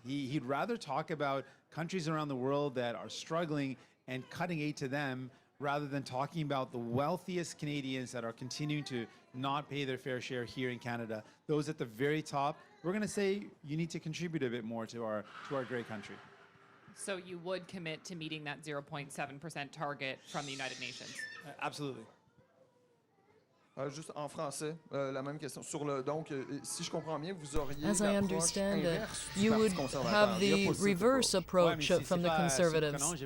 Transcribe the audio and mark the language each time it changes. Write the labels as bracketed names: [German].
[English] He'd rather talk about countries around the world that are struggling and cutting aid to them, rather than talking about the wealthiest Canadians that are continuing to not pay their fair share here in Canada. Those at the very top, we're going to say you need to contribute a bit more to our great country. So you would commit to meeting that 0.7% target from the United Nations? Absolutely. [French] Juste en français, la même question. Donc, si je comprends bien, vous auriez [English] As I understand it, you would have the reverse approach from the Conservatives.